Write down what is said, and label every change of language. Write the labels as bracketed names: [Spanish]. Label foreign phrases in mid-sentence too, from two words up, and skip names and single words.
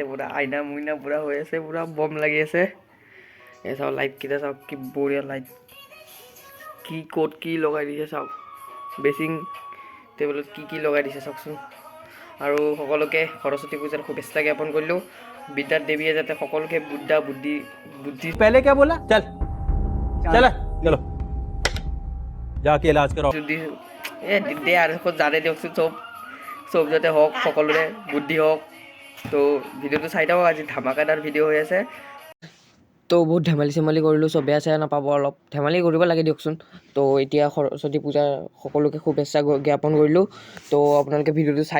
[Assamese] পুৰা আইনা মুইনা পুৰা হৈ আছে পুৰা বম লাগি আছে এই চাওক লাইটকেইটা চাওক কি বঢ়িয়া লাইট কি ক'ত কি লগাই দিছে চাওক বেচিং টেবুলত কি লগাই দিছে চাওকচোন আৰু সকলোকে সৰস্বতী পূজাৰ শুভেচ্ছা জ্ঞাপন কৰিলোঁ বিদ্যাৰ দেৱীয়ে যাতে সকলোকে বুদ্ধি [Hindi] पहले क्या बोला चल चल चलो जाके इलाज कराओ [Assamese] দে আৰু জানে দিয়কচোন চব যাতে হওক সকলোৰে বুদ্ধি হওক তো ভিডিঅ'টো চাই থাকক আজি ধামাকাদাৰ ভিডিঅ' হৈ আছে তো বহুত ধেমালি চেমালি কৰিলোঁ চব বেয়া চেয়া নাপাব অলপ ধেমালি কৰিব লাগে দিয়কচোন তো এতিয়া সৰস্বতী পূজাৰ সকলোকে শুভেচ্ছা জ্ঞাপন কৰিলোঁ তো আপোনালোকে ভিডিঅ'টো চাই